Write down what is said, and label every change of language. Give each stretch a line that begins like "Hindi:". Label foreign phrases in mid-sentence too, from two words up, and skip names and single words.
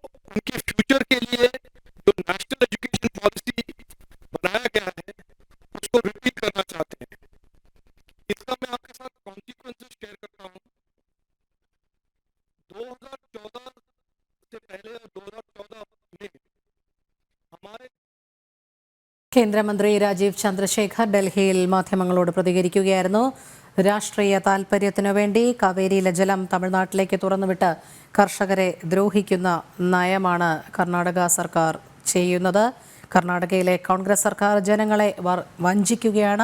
Hindi: उनके फ्यूचर के लिए जो नेशनल एजुकेशन पॉलिसी बनाया गया है उसको रिपीट करना चाहते हैं। इसका मैं आपके साथ
English: consequences share
Hindi: करता हूँ। 2014 से पहले और 2014 में हमारे
Malayalam: കേന്ദ്രമന്ത്രി രാജീവ് ചന്ദ്രശേഖർ ഡൽഹിയിൽ മാധ്യമങ്ങളോട് പ്രതികരിക്കുകയായിരുന്നു. രാഷ്ട്രീയ താൽപര്യത്തിനു വേണ്ടി കാവേരിയിലെ ജലം തമിഴ്നാട്ടിലേക്ക് തുറന്നുവിട്ട് കർഷകരെ ദ്രോഹിക്കുന്ന നയമാണ് കർണാടക സർക്കാർ ചെയ്യുന്നത്. കർണാടകയിലെ കോൺഗ്രസ് സർക്കാർ ജനങ്ങളെ വഞ്ചിക്കുകയാണ്.